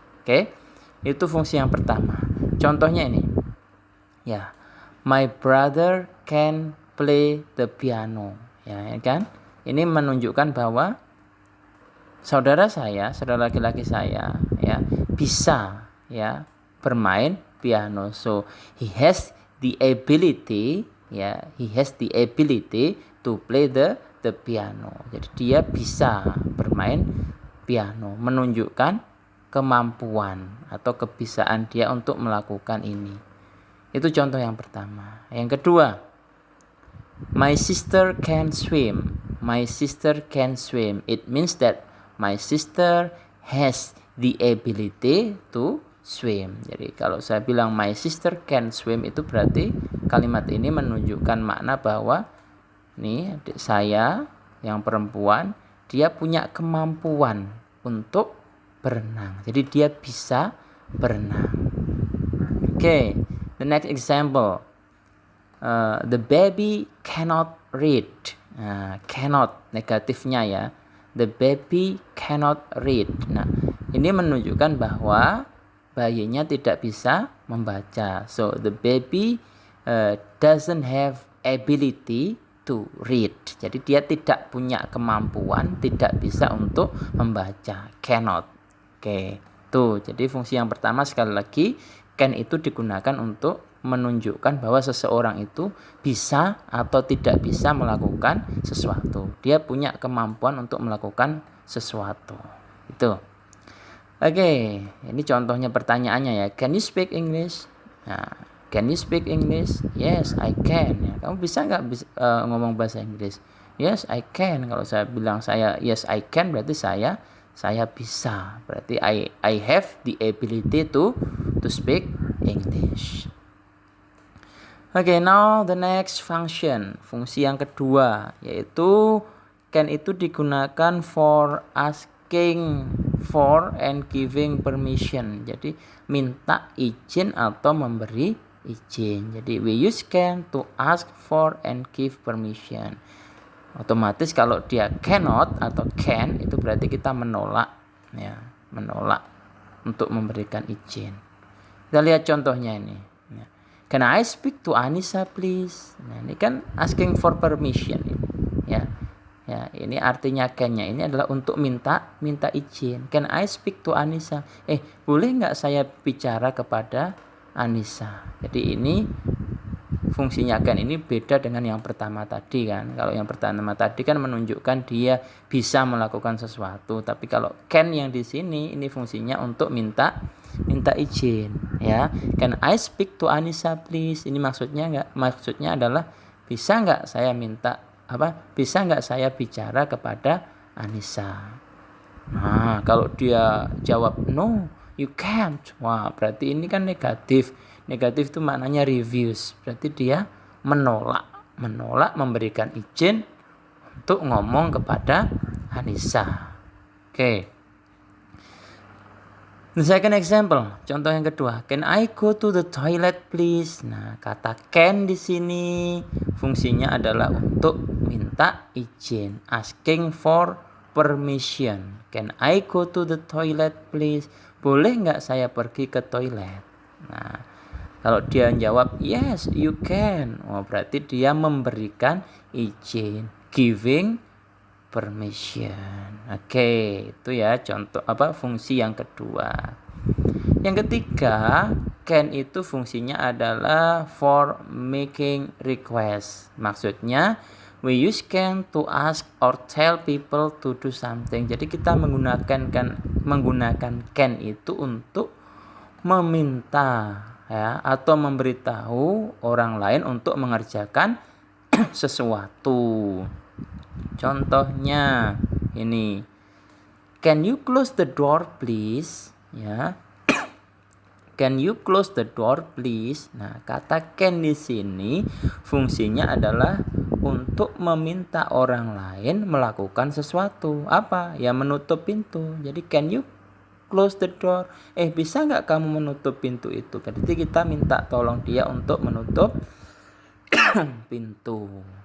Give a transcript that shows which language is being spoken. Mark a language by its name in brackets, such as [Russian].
[Indonesian] Oke, itu fungsi yang pertama. Contohnya ini, ya, [English] my brother can play the piano, [Indonesian] ya kan? Ini menunjukkan bahwa saudara laki-laki saya, ya, bisa ya bermain piano. [English] So he has the ability, ya, he has the ability to play the piano. [Indonesian] Jadi dia bisa bermain piano, menunjukkan kemampuan atau kebisaan dia untuk melakukan ini. Itu contoh yang pertama. Yang kedua, [English] my sister can swim. My sister can swim. It means that my sister has the ability to swim. [Indonesian] Jadi kalau saya bilang [English] my sister can swim, [Indonesian] itu berarti kalimat ini menunjukkan makna bahwa nih adik saya yang perempuan, dia punya kemampuan untuk berenang. Jadi dia bisa berenang. [English] Okay, the next example. The baby cannot read. Cannot [Indonesian] negatifnya ya. [English] The baby cannot read. [Indonesian] Nah, ini menunjukkan bahwa bayinya tidak bisa membaca. [English] So the baby doesn't have ability to read. [Indonesian] Jadi dia tidak punya kemampuan, tidak bisa untuk membaca. Cannot. Oke. Tuh, jadi fungsi yang pertama sekali lagi can itu digunakan untuk menunjukkan bahwa seseorang itu bisa atau tidak bisa melakukan sesuatu. Dia punya kemampuan untuk melakukan sesuatu. Itu. Oke, ini contohnya pertanyaannya ya. [English] Can you speak English? Nah, can you speak English? Yes, I can. [Indonesian] Ya, kamu bisa nggak ngomong bahasa Inggris? [English] Yes, I can. [Indonesian] Kalau saya bilang [English] yes, I can, [Indonesian] berarti saya bisa. Berarti [English] I have the ability to speak English. Okay, now the next function. [Indonesian] Fungsi yang kedua yaitu can itu digunakan [English] for asking for and giving permission. [Indonesian] Jadi minta izin atau memberi izin. Jadi [English] we use can to ask for and give permission. [Indonesian] Otomatis kalau dia cannot atau can itu berarti kita menolak ya, menolak untuk memberikan izin. Kita lihat contohnya ini. [English] Can I speak to Anissa please? [Indonesian] Nah, ini kan [English] asking for permission [Indonesian] ini ya. Ya, ini artinya can-nya ini adalah untuk minta izin. [English] Can I speak to Anissa? [Indonesian] Boleh nggak saya bicara kepada Anissa? Jadi ini fungsinya can ini beda dengan yang pertama tadi kan. Kalau yang pertama tadi kan menunjukkan dia bisa melakukan sesuatu, tapi kalau can yang di sini ini fungsinya untuk minta izin ya. [English] Can I speak to Anissa please? [Indonesian] Ini maksudnya adalah bisa nggak saya bisa nggak saya bicara kepada Anissa? Nah, kalau dia jawab [English] no, you can't. [Indonesian] Wah, berarti ini kan negatif. Negatif itu maknanya refuse. Berarti dia menolak memberikan izin untuk ngomong kepada Anissa. Oke. [English] The second example, [Indonesian] contoh yang kedua. [English] Can I go to the toilet please? [Indonesian] Nah, kata can di sini fungsinya adalah untuk minta izin, [English] asking for permission. Can I go to the toilet please? [Indonesian] Boleh nggak saya pergi ke toilet? Nah, kalau dia jawab [English] yes, you can. [Indonesian] Berarti dia memberikan izin, [English] giving permission. [Indonesian] Oke, itu ya contoh fungsi yang kedua. Yang ketiga, can itu fungsinya adalah [English] for making request. [Indonesian] Maksudnya [English] we use can to ask or tell people to do something. [Indonesian] Jadi kita menggunakan can itu untuk meminta ya atau memberitahu orang lain untuk mengerjakan sesuatu. Contohnya ini, [English] can you close the door please? Ya, can you close the door please? [Indonesian] Nah, kata can di sini fungsinya adalah untuk meminta orang lain melakukan sesuatu. Apa? Ya, menutup pintu. Jadi [English] can you close the door? [Indonesian] Bisa nggak kamu menutup pintu itu? Berarti kita minta tolong dia untuk menutup pintu.